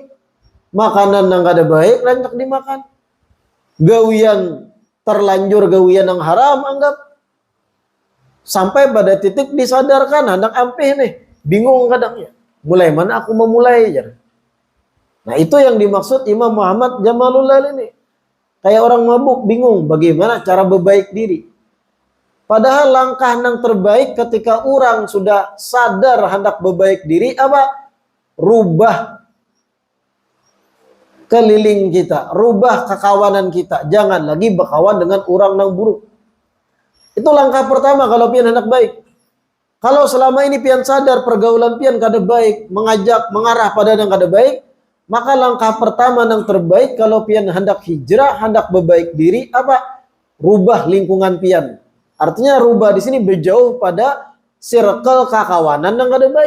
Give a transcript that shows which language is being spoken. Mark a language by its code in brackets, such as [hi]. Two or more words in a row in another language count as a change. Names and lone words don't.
[id] Makanan yang kada baik, lanjut dimakan. Gawian, terlanjur gawian yang haram, anggap. Sampai pada titik disadarkan, hendak ampih nih. Bingung kadangnya. Mulai mana aku memulai, jar. Nah itu yang dimaksud Imam Muhammad Jamalul Lail ini. Kayak orang mabuk bingung bagaimana cara berbaik diri. Padahal langkah yang terbaik ketika orang sudah sadar hendak berbaik diri apa? Rubah keliling kita, rubah kekawanan kita. Jangan lagi berkawan dengan orang yang buruk. Itu langkah pertama kalau pian hendak baik. Kalau selama ini pian sadar pergaulan pian kada baik, mengajak, mengarah pada yang kada baik, maka langkah pertama yang terbaik kalau pian hendak hijrah, hendak berbaik diri apa? Rubah lingkungan pian. Artinya rubah di sini berjauh pada circle kekawanan yang kada baik.